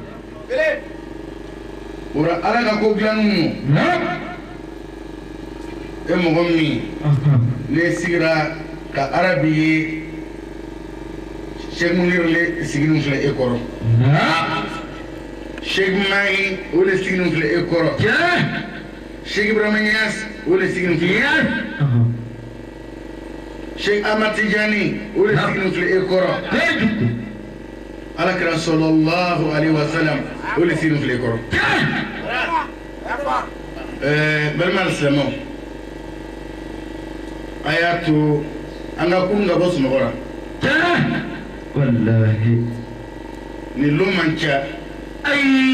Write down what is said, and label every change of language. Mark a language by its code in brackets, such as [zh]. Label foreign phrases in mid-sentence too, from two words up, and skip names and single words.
[bm] ora ala ka ko dilannu e mɔgɔ min ne sigira ka Arabi ye Cheikh Munir le sigi nin filɛ e kɔrɔ Cheikh Mahi o le sigi nin filɛ e kɔrɔ Cheikh Ibrahima Niass o le sigi nin filɛ Cheikh Ahmad Tijani o le sigi nin filɛ e kɔrɔ Alakira [ar] صلى الله عليه وسلم [bm] o le sigi nin filɛ e kɔrɔ balima alisilamɛw a y'a to an ka kun ka bɔ sunɔgɔ la wallahi ni lon man ca ayi